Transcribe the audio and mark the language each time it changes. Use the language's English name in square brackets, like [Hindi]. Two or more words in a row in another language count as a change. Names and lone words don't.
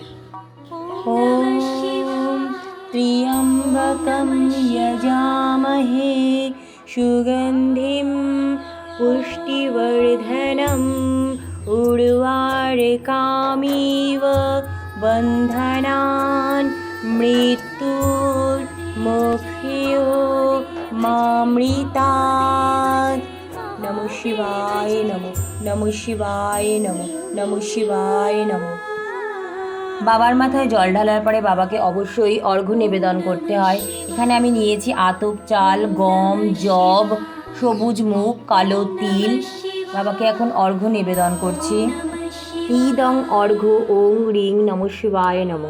[Sanskrit] ওম ত্র্যম্বকম যজামহে সুগন্ধিম পুষ্টিবর্ধনম উর্বারকামিব বন্ধনান মৃত্যুর্মুক্ষিয়ো মামৃতাৎ। নমঃ শিবায় নমঃ। নমঃ শিবায় নমঃ। নমঃ শিবায় নমঃ। [Bangla] বাবার মাথায় জল ঢালার পরে বাবাকে অবশ্যই অর্ঘ্য নিবেদন করতে হয়। এখানে আমি নিয়েছি আতপ চাল, গম, যব, সবুজ মুগ, কালো তিল। বাবাকে এখন অর্ঘ্য নিবেদন করছি। [Sanskrit] ইদং অর্ঘ্য ওং রিং নমঃ শিবায় নমঃ।